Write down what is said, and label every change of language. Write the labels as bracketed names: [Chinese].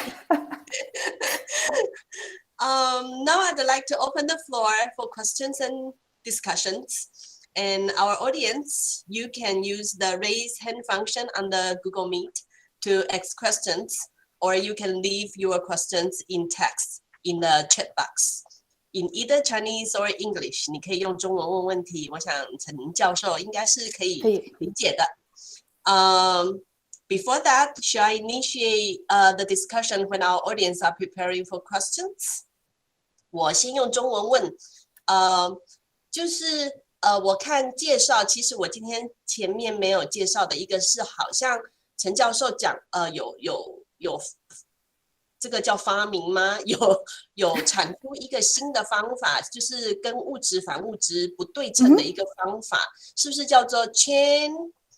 [English] Now I'd like to open the floor for questions and discussions. And our audience, you can use the raise hand function on the Google Meet to ask questions, or you can leave your questions in text in the chat box in either Chinese or English. [Chinese] 你可以用中文问问题，我想陈教授应该是可以理解的。 [English] Before that, shall I initiate the discussion when our audience are preparing for questions? [Chinese] 我先用中文问，就是我看介绍，其实我今天前面没有介绍的一个是，好像陈教授讲，有这个叫发明吗？有产出一个新的方法，就是跟物质反物质不对称的一个方法，是不是叫做 Chen